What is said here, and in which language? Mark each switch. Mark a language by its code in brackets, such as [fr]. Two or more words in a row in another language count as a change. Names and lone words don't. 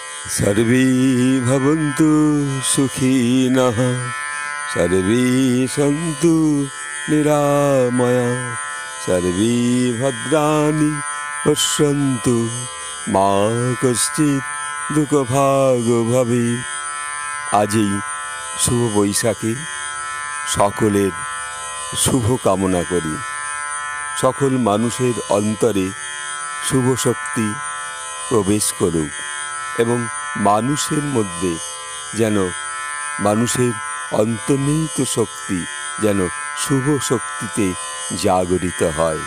[sa] सर्वे भवन्तु सुखिनः सर्वे सन्तु निरामया सर्वे भद्राणि पश्यन्तु मा कश्चित् दुःखभाग् भवेत्। [bn] आजই শুভ বৈশাখে সকলের শুভ কামনা করি। সকল মানুষের অন্তরে শুভ শক্তি প্রবেশ করুক এবং মানুষের মধ্যে যেন মানুষের অন্তর্নিহিত শক্তি যেন শুভ শক্তিতে জাগরিত হয়।